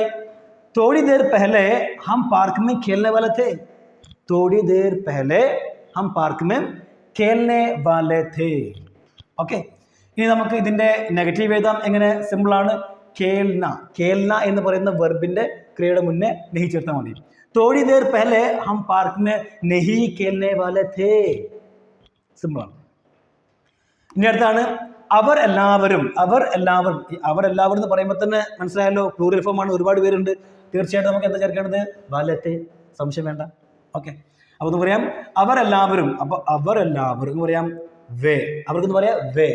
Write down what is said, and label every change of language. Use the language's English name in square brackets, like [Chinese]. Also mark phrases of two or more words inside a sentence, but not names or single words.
[Hindi] थोड़ी देर पहले हम पार्क में खेलने वाले थे. थोड़ी देर पहले हम पार्क में खेलने वाले थे. [Malayalam] ഓക്കെ, ഇനി നമുക്ക് ഇതിന്റെ നെഗറ്റീവ് എഴുതാം. എങ്ങനെ? സിമ്പിൾ ആണ്. കേൽന എന്ന് പറയുന്ന വെർബിന്റെ ക്രിയയുടെ മുന്നേ നെഹി ചേർത്താൽ മതി. [Hindi] थोड़ी देर पहले हम पार्क में नहीं खेलने वाले थे. [Malayalam] സിമ്പിൾ ആണ്. ഇനി അടുത്താണ് അവർ എല്ലാവരും എന്ന് പറയുമ്പോൾ തന്നെ മനസ്സിലായല്ലോ, [English] plural form [Malayalam] ആണ്, ഒരുപാട് പേരുണ്ട്. തീർച്ചയായിട്ടും നമുക്ക് എന്താ ചേർക്കേണ്ടത്? വാലത്തെ, സംശയം വേണ്ട. ഓക്കെ, അപ്പോൾ എന്ന് പറയാം അവരെല്ലാവരും. അപ്പോൾ അവരെല്ലാവരും എന്ന് പറയാം വേ, അവർക്കെന്ന് പറയാം വേ.